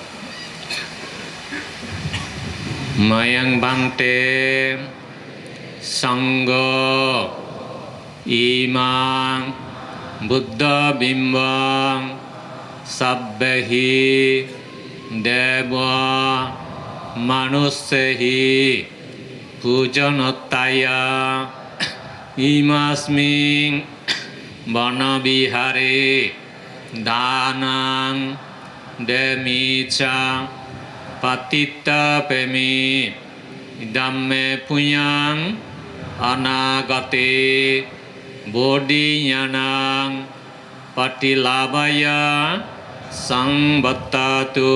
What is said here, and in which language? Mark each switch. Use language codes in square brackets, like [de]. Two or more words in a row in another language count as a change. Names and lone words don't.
[pi] ময়ং বান্তে সঙ্গ ইমাং বুদ্ধ বিম্বং সাব্বেহি দেব মানুষ্যেহি পূজনত্তায়া ইমাস্মিং বনবিহারে দানাং দেমিচা পতিত্তপেমি ইদম্মে পুয়াং অনাগতে বোধিয়ানাং পটিলাভয়া সংবত্তাতু।